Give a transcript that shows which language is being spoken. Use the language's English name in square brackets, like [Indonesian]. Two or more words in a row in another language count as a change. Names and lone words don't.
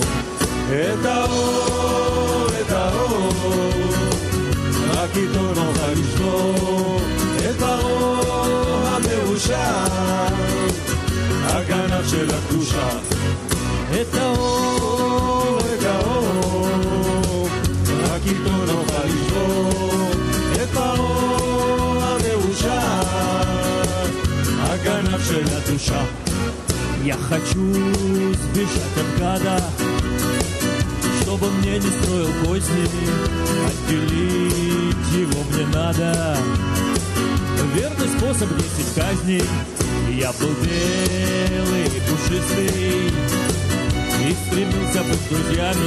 [Hebrew] את האור, את האור, רק איתו נוכל לשבור את הרוע המאושר, הגנב של הקדושה. את האור, את האור, רק איתו נוכל לשבור את הרוע המאושר, הגנב של הקדושה. [Russian] Я хочу сбежать от гада, чтобы он мне не строил козни, отделить его мне надо. Верный способ 10 казней. Я был белый и пушистый и стремился быть с друзьями.